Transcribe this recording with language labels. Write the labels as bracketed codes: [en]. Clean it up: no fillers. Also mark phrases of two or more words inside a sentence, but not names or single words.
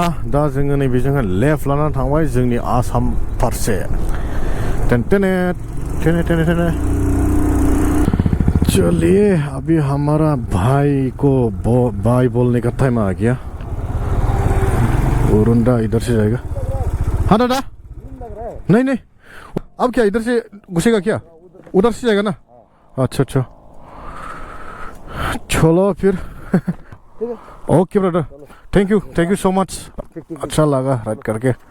[brx] दा जोङो नैबेजोंहाय लेफ्ट लानानै थांबाय जोंनि आसाम फारसे [hi] चलिए अभी हमारा भाई को भाई बोलने का टाइम आ गया उरुंडा इधर से जाएगा हाँ दादा नहीं अब क्या इधर से घुसेगा क्या उधर से जाएगा ना अच्छा चलो फिर [en] okay brother thank you so much [hi] अच्छा लगा राइड करके